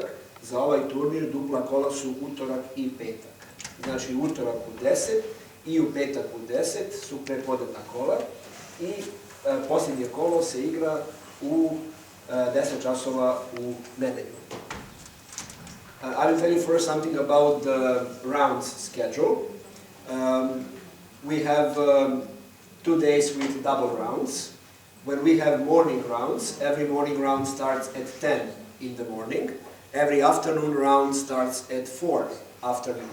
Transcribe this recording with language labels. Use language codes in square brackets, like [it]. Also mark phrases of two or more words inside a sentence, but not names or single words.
[sr] Za ovaj turnir dupla kola su utorak i petak. Znači utorak u 10 i u petak u 10 su prepodnevna kola i posljednje kolo se igra u 10 časova u nedelju. [en] I will tell you first something about the rounds schedule. We have 2 days with double rounds. When we have morning rounds, every morning round starts at 10 in the morning. Every afternoon round starts at 4 afternoon.